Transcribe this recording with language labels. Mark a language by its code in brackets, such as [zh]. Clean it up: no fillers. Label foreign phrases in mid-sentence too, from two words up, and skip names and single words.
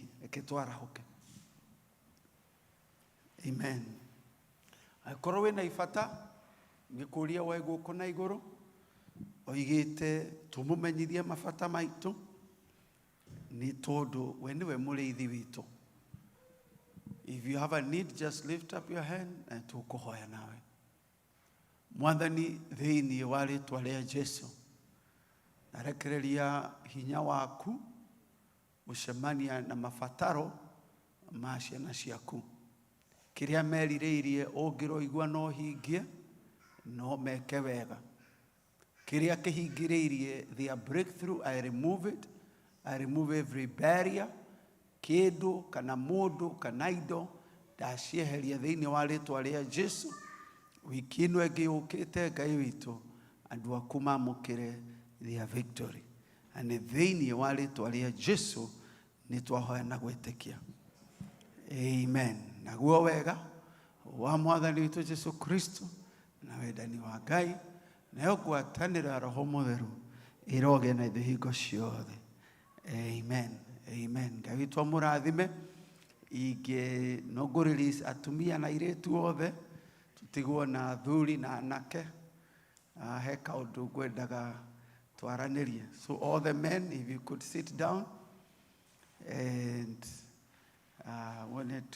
[ki] Reke twarahũke. Amen. Akorwo wĩna ibata, ngĩkũria we gũkũ na igũrũ, oigĩte tũmũmenyithie mabata maitũ, nĩ tondũ we nĩwe mũrĩithi witũ. [en] If you have a need, just lift up your hand and [ki] tũkũhoya nawe. Mwathani thĩinĩ wa rĩĩtwa rĩa Jesũ, narekereria hinya waku gũcemania na mabataro ma ciana ciaku. Kĩrĩa merirĩirie ũngĩroigua no hingie, no meke wega. Kĩrĩa kĩhingĩrĩirie [en] their breakthrough, I remove it. I remove every barrier. [ki] Kĩndũ kana mũndũ kana indo ndacieheria thĩinĩ wa rĩĩtwa rĩa Jesũ. Wiki ĩno ĩngĩ yũkĩte, Ngai witũ, andũ aku mamũkĩre [en] their victory. [ki] Na nĩ thĩinĩ wa rĩĩtwa rĩa Jesũ nĩ twahoya na gwĩtĩkia. Amen. Naguo wega wa Mwathani witũ Jesũ Kristo na wendani wa Ngai na ngwatanĩro Roho Mũtheru ĩroge na ithuĩ hingo ciothe. Amen. Amen. Ngai witũ amũrathime. Ingĩnongũrĩria atumia na airĩtu othe, tũtigwo na athuri na anake, he kaũndũ ngwendaga twaranĩrie. [en] So all the men, if you could sit down, and wanted to